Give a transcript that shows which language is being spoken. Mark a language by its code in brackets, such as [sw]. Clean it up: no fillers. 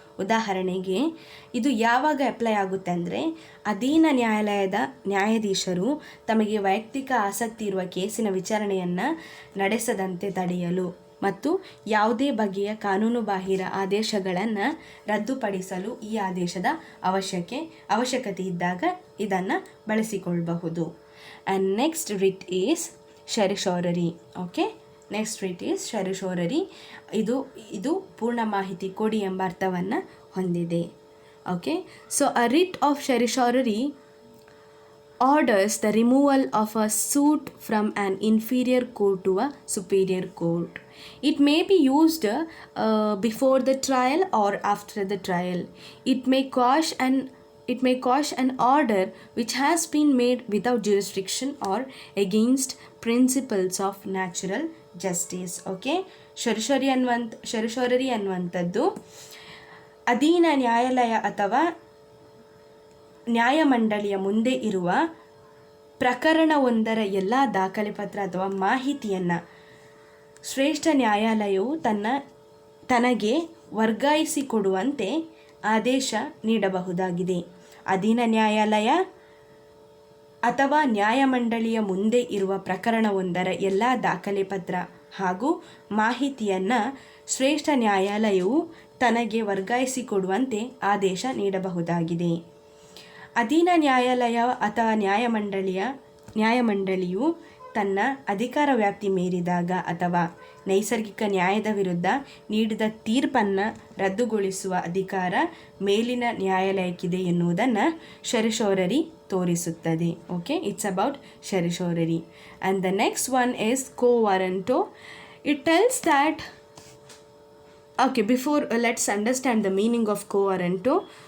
[kn] ಉದಾಹರಣೆಗೆ ಇದು ಯಾವಾಗ ಅಪ್ಲೈ ಆಗುತ್ತೆ ಅಂದರೆ, ಅಧೀನ ನ್ಯಾಯಾಲಯದ ನ್ಯಾಯಾಧೀಶರು ತಮಗೆ ವೈಯಕ್ತಿಕ ಆಸಕ್ತಿ ಇರುವ ಕೇಸಿನ ವಿಚಾರಣೆಯನ್ನು ನಡೆಸದಂತೆ ತಡೆಯಲು ಮತ್ತು ಯಾವುದೇ ಬಗೆಯ ಕಾನೂನುಬಾಹಿರ ಆದೇಶಗಳನ್ನು ರದ್ದುಪಡಿಸಲು ಈ ಆದೇಶದ ಅವಶ್ಯಕತೆ ಇದ್ದಾಗ ಇದನ್ನು ಬಳಸಿಕೊಳ್ಳಬಹುದು. [en] and next writ is certiorari. Okay, next writ is certiorari. [kn] ಇದು ಪೂರ್ಣ ಮಾಹಿತಿ ಕೊಡಿ ಎಂಬ ಅರ್ಥವನ್ನು ಹೊಂದಿದೆ. [en] Okay, so a writ of certiorari orders the removal of a suit from an inferior court to a superior court. It may be used before the trial or after the trial. It may quash an order which has been made without jurisdiction or against principles of natural justice. [kn] Okay, certiorari ಅನ್ನುವಂಥದ್ದು ಅಧೀನ ನ್ಯಾಯಾಲಯ ಅಥವಾ ನ್ಯಾಯಮಂಡಳಿಯ ಮುಂದೆ ಇರುವ ಪ್ರಕರಣವೊಂದರ ಎಲ್ಲ ದಾಖಲೆ ಪತ್ರ ಅಥವಾ ಮಾಹಿತಿಯನ್ನು ಶ್ರೇಷ್ಠ ನ್ಯಾಯಾಲಯವು ತನಗೆ ವರ್ಗಾಯಿಸಿಕೊಡುವಂತೆ ಆದೇಶ ನೀಡಬಹುದಾಗಿದೆ. ಅಧೀನ ನ್ಯಾಯಾಲಯ ಅಥವಾ ನ್ಯಾಯಮಂಡಳಿಯ ಮುಂದೆ ಇರುವ ಪ್ರಕರಣವೊಂದರ ಎಲ್ಲ ದಾಖಲೆ ಪತ್ರ ಹಾಗೂ ಮಾಹಿತಿಯನ್ನು ಶ್ರೇಷ್ಠ ನ್ಯಾಯಾಲಯವು ತನಗೆ ವರ್ಗಾಯಿಸಿಕೊಡುವಂತೆ ಆದೇಶ ನೀಡಬಹುದಾಗಿದೆ. ಅಧೀನ ನ್ಯಾಯಾಲಯ ಅಥವಾ ನ್ಯಾಯಮಂಡಳಿಯು ತನ್ನ ಅಧಿಕಾರ ವ್ಯಾಪ್ತಿ ಮೀರಿದಾಗ ಅಥವಾ ನೈಸರ್ಗಿಕ ನ್ಯಾಯದ ವಿರುದ್ಧ ನೀಡಿದ ತೀರ್ಪನ್ನು ರದ್ದುಗೊಳಿಸುವ ಅಧಿಕಾರ ಮೇಲಿನ ನ್ಯಾಯಾಲಯಕ್ಕಿದೆ ಎನ್ನುವುದನ್ನು certiorari ತೋರಿಸುತ್ತದೆ. [en] Okay, it's about certiorari. And the next one is quo warranto. It tells that okay, before let's understand the meaning of quo warranto.